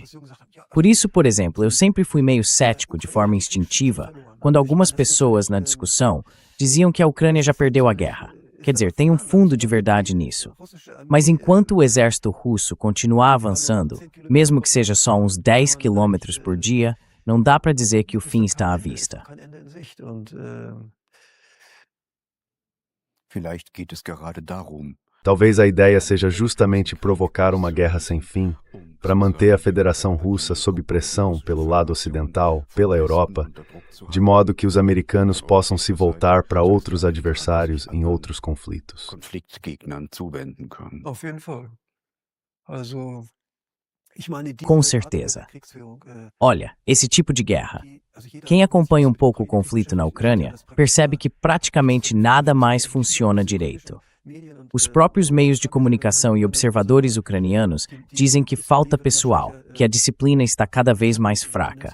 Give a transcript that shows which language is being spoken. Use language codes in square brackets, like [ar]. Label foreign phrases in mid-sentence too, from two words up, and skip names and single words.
[pt] Por isso, por exemplo, eu sempre fui meio cético de forma instintiva quando algumas pessoas na discussão diziam que a Ucrânia já perdeu a guerra. Quer dizer, tem um fundo de verdade nisso. Mas enquanto o exército russo continuar avançando, mesmo que seja só uns 10 quilômetros por dia, não dá para dizer que o fim está à vista. [de] Vielleicht geht es gerade darum, [pt] Talvez a ideia seja justamente provocar uma guerra sem fim, para manter a Federação Russa sob pressão pelo lado ocidental, pela Europa, de modo que os americanos possam se voltar para outros adversários em outros conflitos. [de] Konfliktgegnern zuwenden können. [pt] Com certeza. Olha, esse tipo de guerra. Quem acompanha um pouco o conflito na Ucrânia percebe que praticamente nada mais funciona direito. Os próprios meios de comunicação e observadores ucranianos dizem que falta pessoal, que a disciplina está cada vez mais fraca.